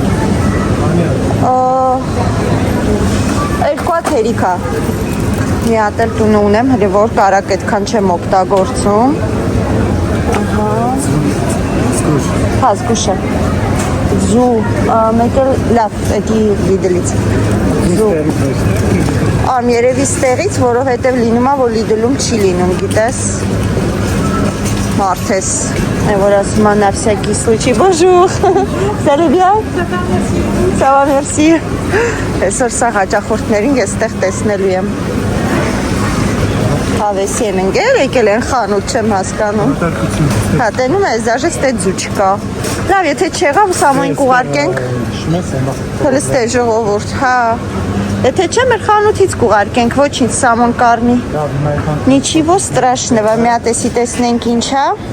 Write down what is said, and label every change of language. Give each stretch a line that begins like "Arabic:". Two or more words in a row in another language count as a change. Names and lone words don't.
Armenian: Երկու հատ հերիքա։ Մի հատ էլ տունը ունեմ, հրի որ կարակ այդքան չեմ օգտագործում։ Հա, զգուշը։ Զու, մեկ էլ լավ, էդի լիդլից։ Ամ երևի ստեղից, որովհետև լինում է, որ լիդլում չի լինում, գիտես, մարդես, որ ասում է
Russian: на всякий случай,
French: bonjour, ça va bien? Ça va, merci,
Armenian: այսօր սա հաճախորդներին ես տեղ տեսնելու եմ, հավեսի են ընգեր, եկել են խանութ չեմ հասկանում, հա տենում ես, դաժե ստե ձու չկա, լավ, եթե չեղավ, սամոյն կուղարկենք, հլստե ժողովուրդ, հա, Եթե չէ, մեր խանութից կուղարկենք, ոչինչ սամոն կարնի,
Russian: ничего страшного,
Armenian: մի հատեսի տեսնենք ինչ հա,